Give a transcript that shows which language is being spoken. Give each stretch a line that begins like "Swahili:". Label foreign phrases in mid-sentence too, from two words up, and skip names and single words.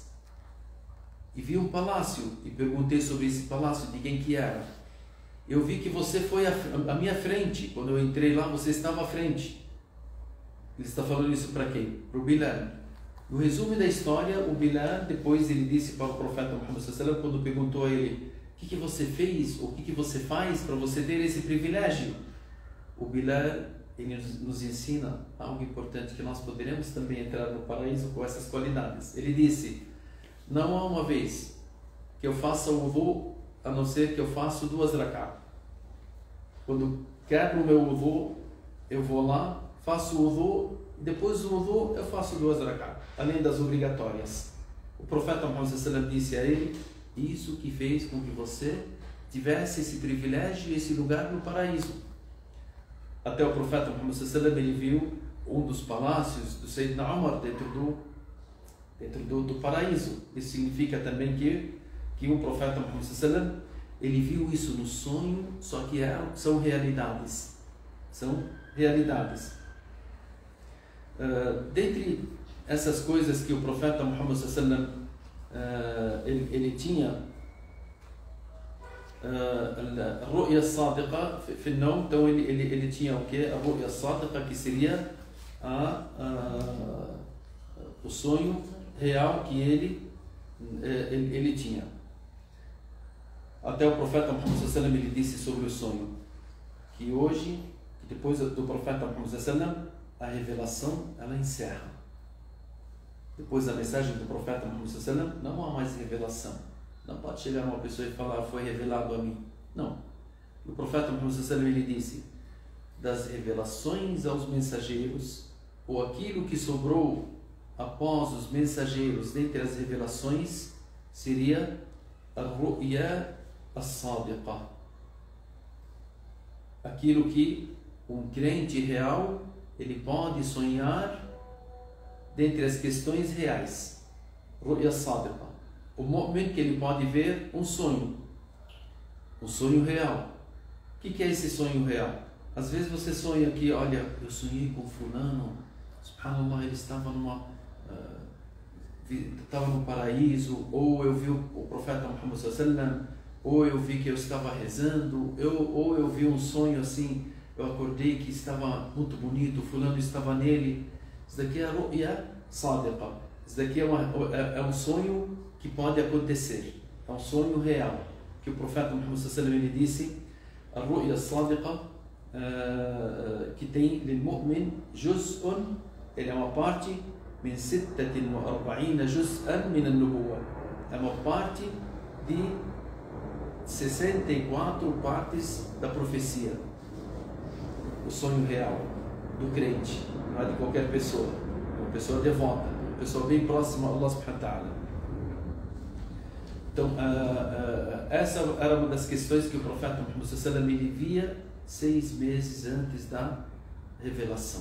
Portuguese: E vi um palácio e perguntei sobre esse palácio, de quem que era. Eu vi que você foi à minha frente. Quando eu entrei lá, você estava à frente. Ele está falando isso para quem? Para o Bilal. No resumo da história, o Bilal, depois ele disse para o profeta Muhammad
Arabic: صلى الله عليه وسلم,
Portuguese: quando perguntou a ele: o que você fez, ou o que você faz para você ter esse privilégio? O Bilal, ele nos ensina algo importante, que nós poderemos também entrar no paraíso com essas qualidades. Ele disse: não há uma vez que eu faça o wudu, a não ser que eu faço 2 rak'ah. Quando quebro o meu wudu, eu vou lá, faço o wudu, e depois do wudu eu faço 2 rak'ah, além das obrigatórias. O profeta Muhammad
Arabic: صلى الله عليه وسلم
Portuguese: disse a ele: isso que fez com que você tivesse esse privilégio e esse lugar no paraíso. Até o profeta Muhammad
Arabic: صلى الله عليه وسلم
Portuguese: ele viu um dos palácios do Sayyidina Umar dentro do paraíso. Isso significa também que o profeta Muhammad
Arabic: صلى الله عليه وسلم
Portuguese: ele viu isso no sonho, só que são realidades. São realidades. Dentre essas coisas que o profeta Muhammad
Arabic: صلى الله عليه وسلم
Portuguese: ele tinha a
Arabic: رؤيا صادقة في النوم.
Portuguese: Então ele tinha o que?
Arabic: A رؤيا صادقة,
Portuguese: que seria o sonho real que ele tinha. Até o profeta Muhammad
Arabic: صلى الله عليه وسلم
Portuguese: ele disse sobre o sonho que hoje, depois do profeta Muhammad
Arabic: صلى الله عليه وسلم,
Portuguese: a revelação ela encerra. Depois da mensagem do profeta Muhammad
Arabic: صلى الله عليه وسلم,
Portuguese: não há mais revelação. Não pode chegar uma pessoa e falar: foi revelado a mim. Não. O profeta Muhammad
Arabic: صلى الله عليه وسلم
Portuguese: ele disse: das revelações aos mensageiros, ou aquilo que sobrou após os mensageiros dentre as revelações, seria a
Arabic: الرؤيا الصادقة,
Portuguese: aquilo que um crente real ele pode sonhar dentre as questões reais.
Arabic: رؤيا صادقة.
Portuguese: O mu'min que ele pode ver um sonho real. O que é esse sonho real? Às vezes você sonha que, olha, eu sonhei com fulano, subhanallah, ele estava no paraíso, ou eu vi o profeta Muhammad
Arabic: صلى الله عليه وسلم,
Portuguese: ou eu vi que eu estava rezando, ou eu vi um sonho assim, eu acordei que estava muito bonito, fulano estava nele. Isso daqui é a
Arabic: رؤيا صادقة.
Portuguese: Isso daqui é um sonho que pode acontecer. É um sonho real. Que o profeta Muhammad
Arabic: صلى الله عليه وسلم
Portuguese: ele disse: a
Arabic: رؤيا صادقة,
Portuguese: que tem
Arabic: للمؤمن جزء,
Portuguese: ele é uma parte
Arabic: من 46 جزءا من النبوة.
Portuguese: É uma parte de 64 partes da profecia. O sonho real do crente, não é de qualquer pessoa, é uma pessoa devota, uma pessoa bem próxima a Allah
Arabic: سبحانه وتعالى.
Portuguese: Então, essa era uma das questões que o profeta Muhammad
Arabic: صلى الله عليه وسلم
Portuguese: ele via 6 meses antes da revelação.